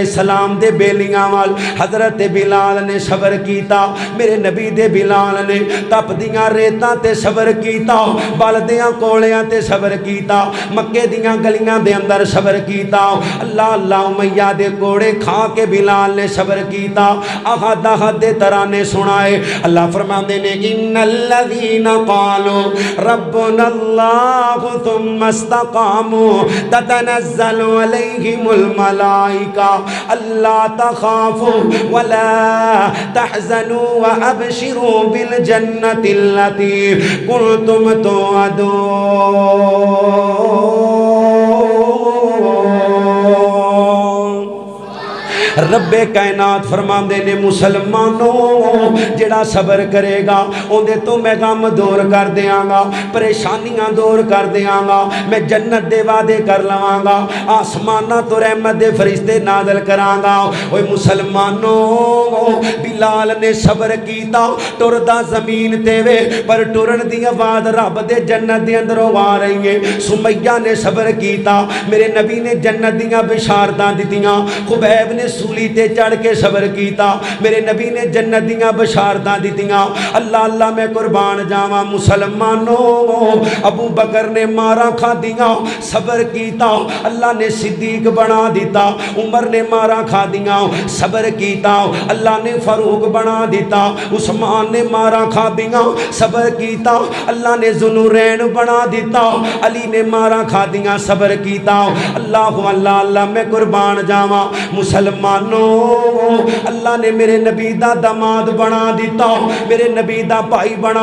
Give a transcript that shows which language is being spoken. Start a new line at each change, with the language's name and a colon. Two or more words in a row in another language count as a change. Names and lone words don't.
Punjabi: السلام دے بیلیاں وال حضرت بلال نے صبر کیتا میرے نبی دے بلال نے تپ دیاں ریتاں تے صبر کیتا بلدیاں کولیاں تے صبر کیتا مکے دیاں گلیاں دے اندر صبر کیتا اللہ اللہ امیہ دے کوڑے کھا کے بلال نے صبر کیتا احد احد دے ترانے سنائے اللہ فرماندے نے
Arabic: ان الذین قالوا ربنا اللہ ثم استقاموا تتنزل علیہم الملائکہ اللہ تخافوا ولا تحزنوا وابشروا بالجنت التي کنتم
Punjabi: توعدون رب کائنات فرماندے نے مسلمانوں جڑا صبر کرے گا اندے تو میں غم دور کر دیاں گا پریشانیاں دور کر دیاں گا میں جنت دے وعدے کر لواں گا آسماناں تو رحمت دے فرشتے نازل کراں گا اوے مسلمانوں بلال نے صبر کیتا ٹردا زمین تے وے پر ٹرن دی آواز رب دے جنت دے اندروں آ رہی ہے سمیہ نے صبر کیتا میرے نبی نے جنت دیاں بشارتاں دتیاں خبیب نے سولی تے چڑھ کے صبر کیتا میرے نبی نے جنت دیاں بشارتاں دتیاں اللہ اللہ میں قربان جاواں مسلمانوں ابو بکر نے مارا کھادیاں صبر کیتا اللہ نے صدیق بنا دیتا عمر نے مارا کھادیاں صبر کیتا اللہ نے فاروق بنا دیتا عثمان نے مارا کھادیاں صبر کیتا اللہ نے ذوالنورین بنا دیتا علی نے مارا کھادیاں صبر کیتا اللہ اللہ اللہ میں قربان جاواں مسلمانوں اللہ نے میرے نبی دا داماد بنا دیتا میرے نبی دا بھائی بنا